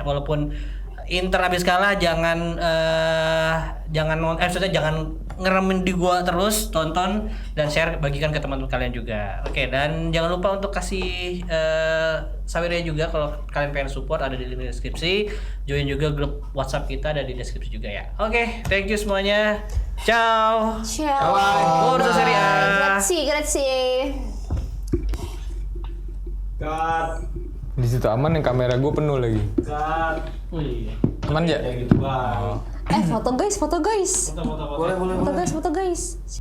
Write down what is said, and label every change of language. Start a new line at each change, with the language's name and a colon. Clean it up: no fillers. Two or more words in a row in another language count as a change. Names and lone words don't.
Indonesian: Walaupun Inter habis kalah, jangan ngeremin di gua terus, tonton dan share, bagikan ke teman-teman kalian juga. Oke, dan jangan lupa untuk kasih Saweria juga kalau kalian pengen support, ada di link deskripsi. Join juga grup WhatsApp kita, ada di deskripsi juga ya. Oke,
English: thank you
Indonesian: semuanya.
Italian: Ciao. Ciao. Forza Serie A. Grazie.
Indonesian: Cut. Di situ aman yang kamera gue penuh lagi. Cut. Aman ya? Kayak gitu bang. Foto guys. Foto-foto. Foto guys.